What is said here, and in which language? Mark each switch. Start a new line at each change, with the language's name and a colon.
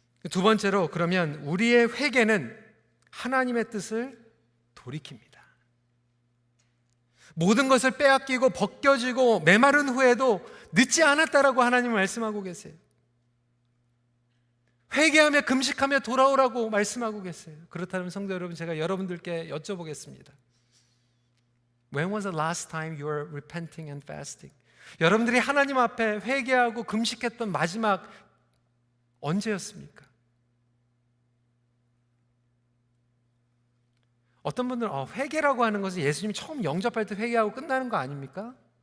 Korean: 두 번째로, 그러면 우리의 회개는 하나님의 뜻을 돌이킵니다. 모든 것을 빼앗기고 벗겨지고 메마른 후에도 늦지 않았다라고 하나님은 말씀하고 계세요. 회개하며 금식하며 돌아오라고 말씀하고 계세요. 그렇다면 성도 여러분, 제가 여러분들께 여쭤보겠습니다.
English: When was the last time you were repenting and fasting?
Korean: 여러분들이 하나님 앞에 회개하고 금식했던 마지막 언제였습니까? 어떤 분들은 회개라고 하는 것은 예수님이 처음 영접할 때 회개하고 끝나는 거 아닙니까?